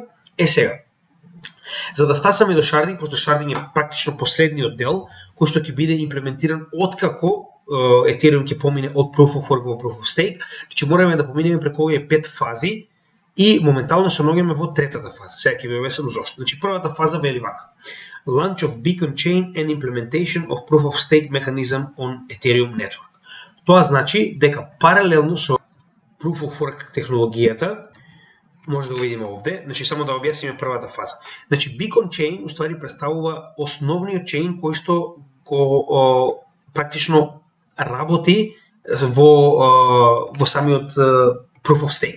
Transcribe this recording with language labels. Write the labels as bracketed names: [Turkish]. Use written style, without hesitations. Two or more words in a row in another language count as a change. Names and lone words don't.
[Macedonian] Сега, за да стасаме до sharding, пошто sharding е практично последниот дел кој што ќе биде имплементиран откако Ethereum ќе помине од [English] Proof of Work [Macedonian] во [English] Proof of Stake, [Macedonian] значи мораме да поминеме преку овие 5 фази и моментално се наоѓаме во третата фаза. Сега ќе ви објаснам зошто. Значи првата фаза вели вака: [English] Launch of Beacon Chain and Implementation of Proof of Stake Mechanism on Ethereum Network. [Macedonian] Тоа значи дека паралелно со [English] Proof of Work [Macedonian] технологијата, може да го видиме овде, значи само да објасниме првата фаза. Значи [English] Beacon Chain [Macedonian] уствари представува основниот чейн кој што го практично работи во самиот [English] Proof of Stake.